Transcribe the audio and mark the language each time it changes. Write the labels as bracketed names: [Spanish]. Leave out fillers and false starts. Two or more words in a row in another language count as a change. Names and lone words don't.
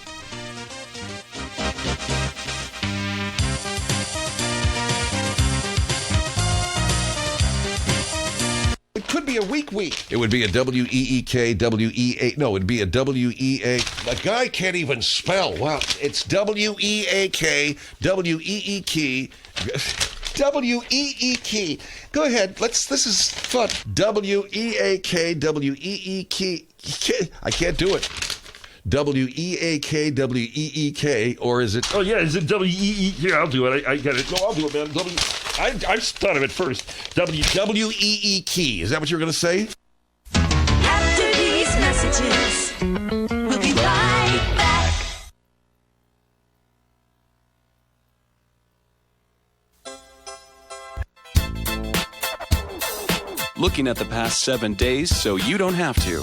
[English] It could be a weak week. It would be a W-E-E-K, W-E-A... No, it'd be a W-E-A... The guy can't even spell. Wow. It's W-E-A-K, W-E-E-K... W-E-E-K. Go ahead. This is fun. W-E-A-K, W-E-E-K... I can't do it. W-E-A-K, W-E-E-K, or is it... Oh, yeah, is it W-E-E? I'll do it. I get it. No, I'll do it, man. I thought of it first. W-E-E-K. Is that what you were going to say? After these messages, we'll be right back. Looking at the past 7 days so you don't have to.